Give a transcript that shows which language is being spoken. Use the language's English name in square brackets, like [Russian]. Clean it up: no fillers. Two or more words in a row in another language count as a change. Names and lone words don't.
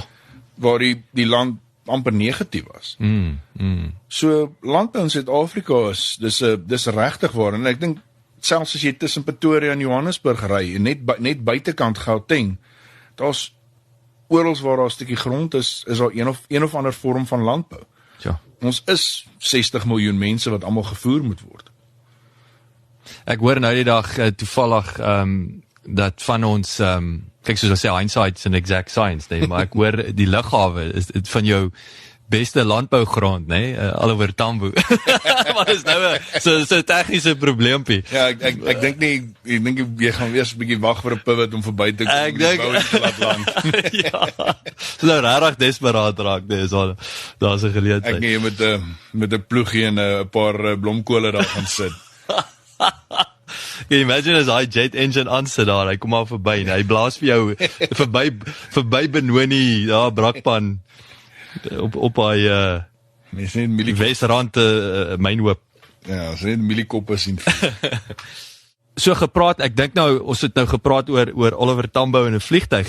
[Afrikaans] Waar die land amper negatief was. So landbou in Suid-Afrika is dis regtig waar, en ek dink selfs as jy tussen Pretoria en Johannesburg ry en net buitekant Gauteng, daar's oral waar daar 'n stukkie grond is daar een of ander vorm van landbou. Ja. Ons is 60 miljoen mense wat almal gevoer moet word. Ek hoor nou die dag toevallig dat van ons kyk soos ons sê [English] hindsight is an exact science, [Afrikaans] nee, maar ek hoor die lughawe is van jou beste landbougrond, nee, alhoewel Tambo. Maar dis nou so 'n tegniese probleempie. Ja, ek dink nie, ek dink jy gaan weer 'n bietjie wag vir 'n pivot om verby te kom. Ek dink ja. So nou regtig desperaat raak, dis al daar's 'n Ek geleentheid. nee, met 'n ploegie en 'n paar blomkole daar gaan sit. [English] Can you imagine [Afrikaans] as hy [English] jet engine [Afrikaans] aansit daar, hy kom maar verby en hy blaas vir jou verby Benoni, daar Brakpan op hy Mens net mieliekoppe. Wesrand myn hoop. Ja, as net mieliekoppe sien. So gepraat, ek dink nou ons het nou gepraat oor Oliver Tambo in 'n vliegtuig.